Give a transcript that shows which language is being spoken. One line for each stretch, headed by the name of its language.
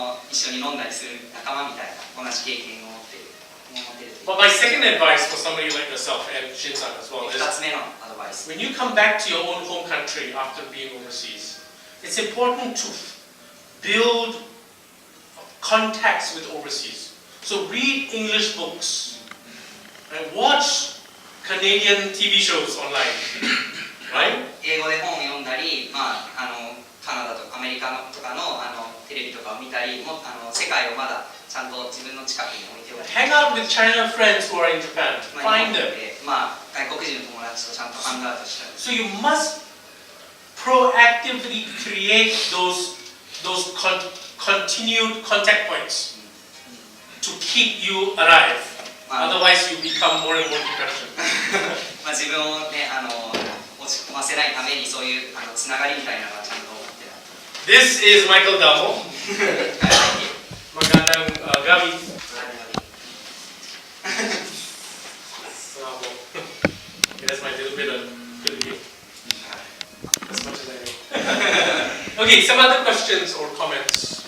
Japanese: 一緒に飲んだりする仲間みたいな同じ経験を持っている。
English: But my second advice for somebody like yourself and Shin-san as well
Japanese: 2
English: is
Japanese: つ目のアドバイス。
English: when you come back to your own home country after being overseas, it's important to build contacts with overseas. So read English books and watch Canadian TV shows online, right?
Japanese: 英語で本を読んだり、カナダとかアメリカとかのテレビとかを見たり、世界をまだちゃんと自分の近くに置いておいて。
English: Hang out with China friends who are in Japan.
Japanese: 日
English: Find them.
Japanese: で外国人の友達とちゃんとハングアウトしたり。
English: So you must proactively create those continued contact points to keep you alive. Otherwise, you become more and more depression.
Japanese: 自分をね、落ち込ませないためにそういうつながりみたいなのはちゃんと持ってない。
English: This is Michael Damo.
Filipino: Magandang gabi.
English: So, that's my little bit of Filipino. As much as I know. Okay, some other questions or comments?